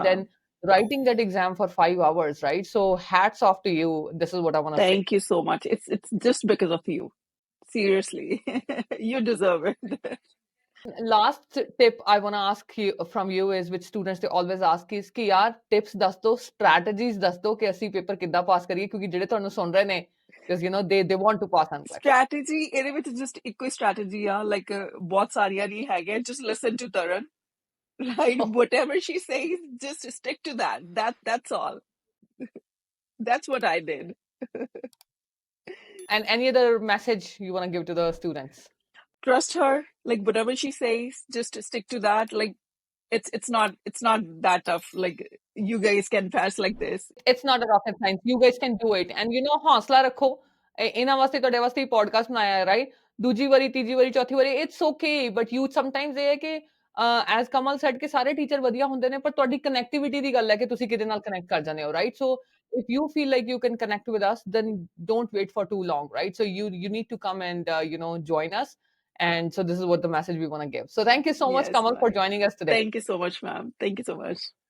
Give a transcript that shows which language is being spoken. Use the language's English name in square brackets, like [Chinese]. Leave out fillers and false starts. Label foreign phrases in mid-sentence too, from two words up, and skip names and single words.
[English] ma'am. then writing that exam for 5 hours, right? So hats off to you. This is what I want to say. Thank you so much. It's just because of you. Seriously. You deserve it. Last tip I want to ask you from you is, which students they always ask is [Punjabi] ਕਿ ਯਾਰ tips ਦੱਸ ਦੋ, strategies ਦੱਸ ਦੋ ਕਿ ਅਸੀਂ ਪੇਪਰ ਕਿੱਦਾਂ ਪਾਸ ਕਰੀਏ, ਕਿਉਂਕਿ ਜਿਹੜੇ ਤੁਹਾਨੂੰ ਸੁਣ ਰਹੇ ਨੇ, [English] because they want to pass NCLEX. Strategy, [Punjabi] ਇਹਦੇ ਵਿੱਚ just ਇੱਕੋ ਹੀ strategy ਆ, like ਬਹੁਤ ਸਾਰੀਆਂ ਨਹੀਂ ਹੈਗੀਆਂ. [English] Just listen to Taran, right? Whatever she says, just stick to that. That's all. That's what I did. And any other message you want to give to the students? Trust her. Like whatever she says, just stick to that. Like it's not that tough. Like you guys can pass like this. It's not a rocket science. You guys can do it. And [Punjabi] ਹੌਸਲਾ ਰੱਖੋ. ਇਹਨਾਂ ਵਾਸਤੇ ਤੁਹਾਡੇ ਵਾਸਤੇ ਪੋਡਕਾਸਟ ਬਣਾਇਆ ਹੈ, ਰਾਈਟ? ਦੂਜੀ ਵਾਰੀ, ਤੀਜੀ ਵਾਰੀ, ਚੌਥੀ ਵਾਰੀ, [English] It's OK, but you sometimes [Punjabi] ਇਹ ਹੈ ਕਿ [English] as Kamal said [Punjabi] ਕਿ ਸਾਰੇ ਟੀਚਰ ਵਧੀਆ ਹੁੰਦੇ ਨੇ, ਪਰ ਤੁਹਾਡੀ ਕਨੈਕਟੀਵਿਟੀ ਦੀ ਗੱਲ ਹੈ ਕਿ ਤੁਸੀਂ ਕਿਹਦੇ ਨਾਲ ਕਨੈਕਟ ਕਰ ਜਾਂਦੇ ਹੋ, ਰਾਈਟ? [English] ਸੋ if you feel like you can connect with us, then don't wait for too long, right? So you need to come and join us. And so this is what the message we want to give. So thank you so much, Yes, Kamal, for ma'am. joining us today. Thank you so much, ma'am. Thank you so much.